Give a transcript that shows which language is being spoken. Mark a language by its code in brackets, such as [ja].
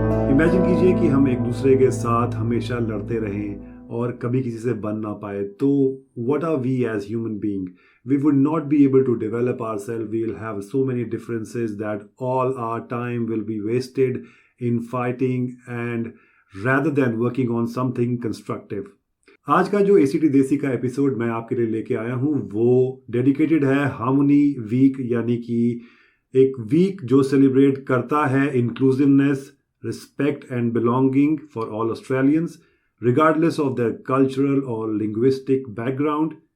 [hi] Imagine कीजिए कि हम एक दूसरे के साथ हमेशा लड़ते रहें और कभी किसी से बन ना पाए, तो [en] what are we as human being? We would not be able to develop ourselves. We will have so many differences that all our time will be wasted in fighting and rather than working on something constructive. [hi] आज का जो ACT देसी का episode मैं आपके लिए लेके आया हूँ वो डेडिकेटेड है हार्मनी वीक, यानी कि एक वीक जो सेलिब्रेट करता है inclusiveness, [en] respect and belonging for all Australians, regardless of their cultural or linguistic background,